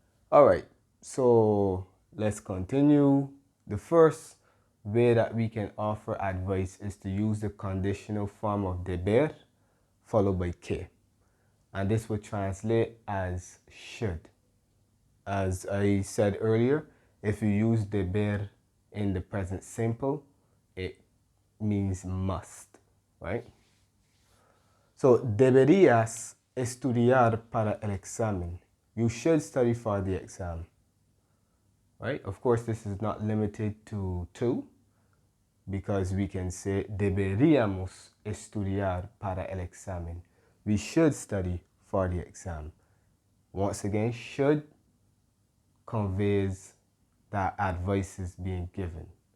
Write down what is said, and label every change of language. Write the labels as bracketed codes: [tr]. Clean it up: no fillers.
[en] All right, so let's continue. The first way that we can offer advice is to use the conditional form of deber followed by que. And this would translate as should. As I said earlier, if you use deber in the present simple, it means must, right? [es] So, deberías estudiar para el examen. [en] You should study for the exam, right? Of course, this is not limited to two, because we can say [es] deberíamos estudiar para el examen. [en] We should study for the exam. Once again, should conveys that advice is being given.